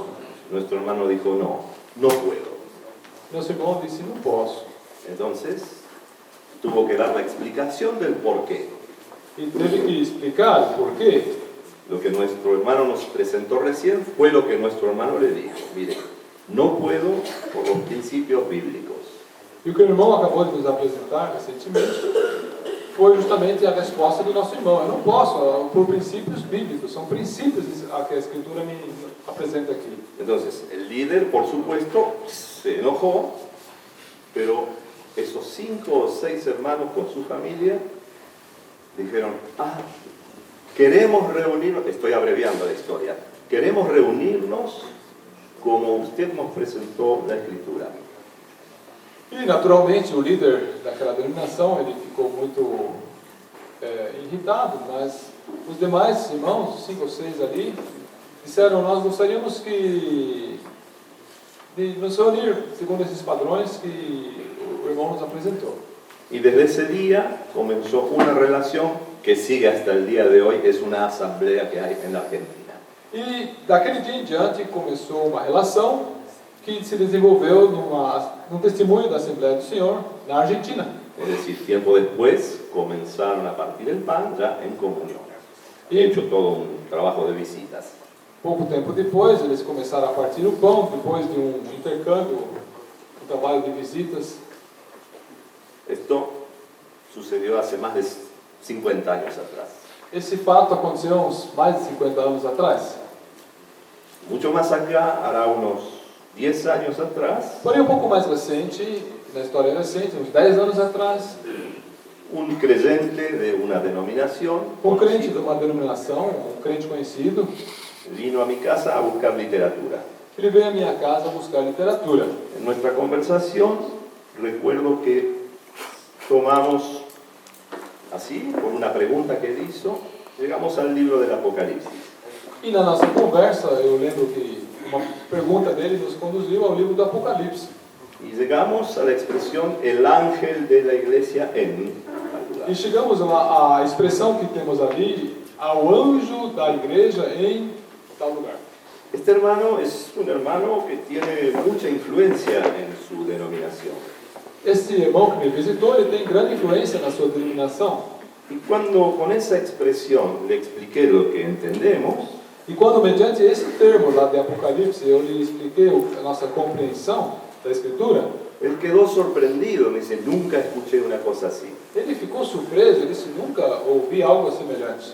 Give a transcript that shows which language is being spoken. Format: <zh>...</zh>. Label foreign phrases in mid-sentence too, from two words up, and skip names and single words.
<es>Nuestro hermano dijo, no, no puedo.</es> <pt>Nosso irmão disse: não posso.</pt> <es>Entonces, tuvo que dar la explicación del por qué.</es> <pt>E teve que explicar o porquê.</pt> <es>Lo que nuestro hermano nos presentó recién fue lo que nuestro hermano le dijo. Mire, no puedo por los principios bíblicos.</es> <pt>E o que o irmão acabou de nos apresentar recentemente foi justamente a resposta do nosso irmão: eu não posso, por princípios bíblicos, são princípios que a Escritura me apresenta aqui.</pt> <es>Entonces, el líder, por supuesto, se enojó, pero esos 5 o 6 hermanos con su familia dijeron, queremos reunirnos, estoy abreviando la historia, queremos reunirnos como usted nos presentó la Escritura.</es> <pt>E, naturalmente, o líder daquela denominação, ele ficou muito irritado, mas os demais irmãos, 5 ou 6 ali, disseram: nós gostaríamos de nos reunir segundo esses padrões que o irmão nos apresentou.</pt> <es>Y desde ese día comenzó una relación que sigue hasta el día de hoy, es una asamblea que hay en la Argentina.</es> <pt>E daquele dia em diante começou uma relação que se desenvolveu num testemunho da Assembleia do Senhor na Argentina.</pt> <es>Es decir, tiempo después comenzaron a partir el pan ya en comunión. He hecho todo un trabajo de visitas.</es> <pt>Pouco tempo depois, eles começaram a partir o pão, depois de um intercâmbio, um trabalho de visitas.</pt> <es>Esto sucedió hace más de 50 años atrás.</es> <pt>Esse fato aconteceu há uns mais de 50 anos atrás.</pt> <es>Mucho más acá, hará unos 10 años atrás,</es> <pt>Porém, um pouco mais recente, na história recente, uns 10 anos atrás,</pt> <es>un creyente de una denominación</es> <pt>um crente de uma denominação, um crente conhecido,</pt> <es>vino a mi casa a buscar literatura.</es> <pt>ele veio à minha casa buscar literatura.</pt> <es>En nuestra conversación recuerdo que tomamos Así, por una pregunta que él hizo, llegamos al libro del Apocalipsis.</es> <pt>E na nossa conversa, eu lembro que uma pergunta dele nos conduziu ao livro do Apocalipse.</pt> <es>Y llegamos a la expresión el ángel de la iglesia en tal lugar.</es> <pt>E chegamos à expressão que temos ali, ao anjo da igreja em tal lugar.</pt> <es>Este hermano es un hermano que tiene mucha influencia en su denominación.</es> <pt>Esse irmão que me visitou, ele tem grande influência na sua denominação.</pt> <es>Y cuando con esa expresión le expliqué lo que entendemos,</es> <pt>E quando, mediante esse termo lá de Apocalipse, eu lhe expliquei a nossa compreensão da Escritura,</pt> <es>él quedó sorprendido, me dice, nunca escuché una cosa así.</es> <pt>ele ficou surpreso, ele disse, nunca ouvi algo semelhante.</pt>